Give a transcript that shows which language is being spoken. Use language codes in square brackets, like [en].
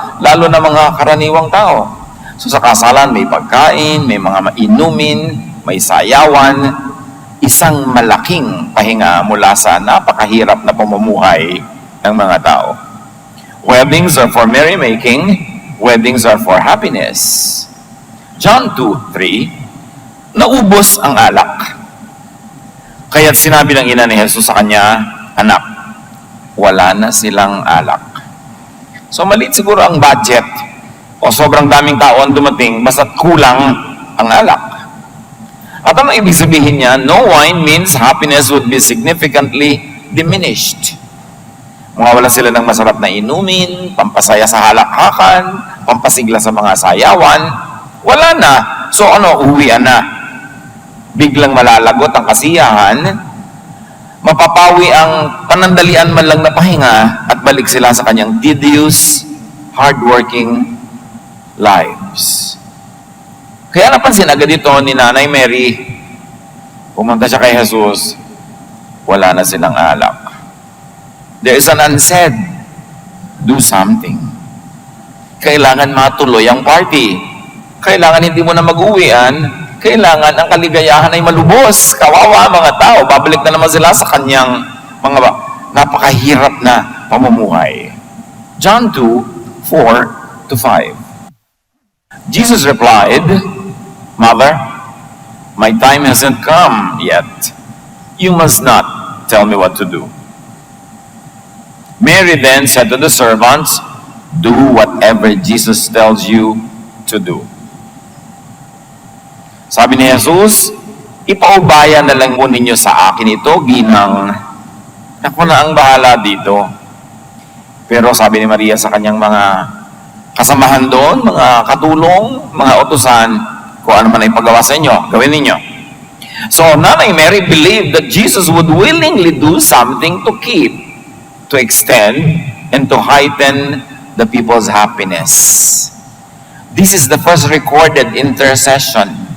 [tl] lalo na mga karaniwang tao. So sa kasalan, may pagkain, may mga mainumin, may sayawan, isang malaking pahinga mula sa napakahirap na pamumuhay ng mga tao. [en] Weddings are for merrymaking, weddings are for happiness. [tl] John 2:3, naubos ang alak. Kaya't sinabi ng ina ni Jesus sa kanya, anak, wala na silang alak. So maliit siguro ang budget o sobrang daming tao ang dumating basta't kulang ang alak. At ano ibig sabihin niya? [en] No wine means happiness would be significantly diminished. [tl] Mawawala sila ng masarap na inumin, pampasaya sa halakhakan, pampasigla sa mga sayawan. Wala na. So ano, uwian na. Biglang malalagot ang kasiyahan, mapapawi ang panandalian man lang na pahinga at balik sila sa kanyang [en] tedious, hardworking lives. [tl] Kaya napansin agad ito ni Nanay Mary, pumunta siya kay Jesus, wala na silang alak. [en] There is an unsaid, do something. [tl] Kailangan matuloy ang party. Kailangan hindi mo na mag-uwian. Kailangan ang kaligayahan ay malubos. Kawawa mga tao. Babalik na naman sila sa kanyang mga napakahirap na pamumuhay. John 2:4-5. [en] Jesus replied, Mother, my time hasn't come yet. You must not tell me what to do. Mary then said to the servants, do whatever Jesus tells you to do. [tl] Sabi ni Jesus, ipaubaya na lang po ninyo sa akin ito, ginang. Ako na ang bahala dito. Pero sabi ni Maria sa kanyang mga kasamahan doon, mga katulong, mga utusan, kung ano man ay paggawa sa inyo, gawin ninyo. [en] So, Nanay Mary believed that Jesus would willingly do something to keep, to extend, and to heighten the people's happiness. This is the first recorded intercession.